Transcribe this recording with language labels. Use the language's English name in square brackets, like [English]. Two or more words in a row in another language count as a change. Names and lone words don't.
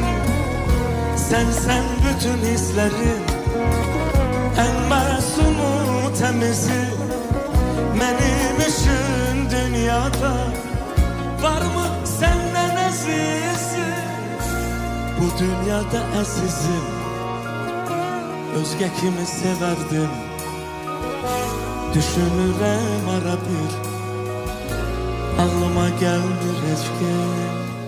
[Turkish] Sen bütün hislerin, en masumu temizi. Benim için dünyada var mı senden azizi? Bu dünyada azizim, özge kimi severdim. [Azerbaijani] Düşünürəm ara bir, ağlıma gəlmir heç kim.